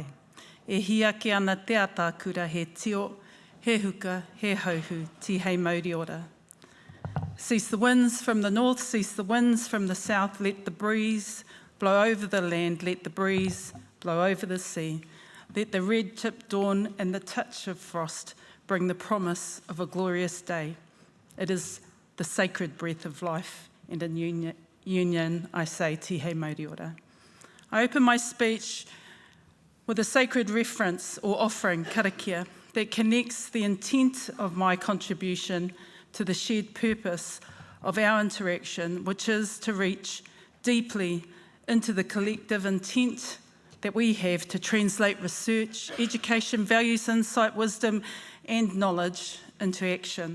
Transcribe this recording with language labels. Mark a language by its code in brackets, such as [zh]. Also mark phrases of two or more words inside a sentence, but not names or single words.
[mi] E hiake ana te ata kura he tio, he huka, he hauhu, ti hei mauri ora. [en] Cease the winds from the north, cease the winds from the south, let the breeze blow over the land, let the breeze blow over the sea. Let the red-tipped dawn and the touch of frost bring the promise of a glorious day. It is the sacred breath of life, and in union I say, [mi] ti hei mauri ora. [en] I open my speech with a sacred reference or offering, karakia, that connects the intent of my contribution to the shared purpose of our interaction, which is to reach deeply into the collective intent that we have to translate research, education, values, insight, wisdom, and knowledge into action.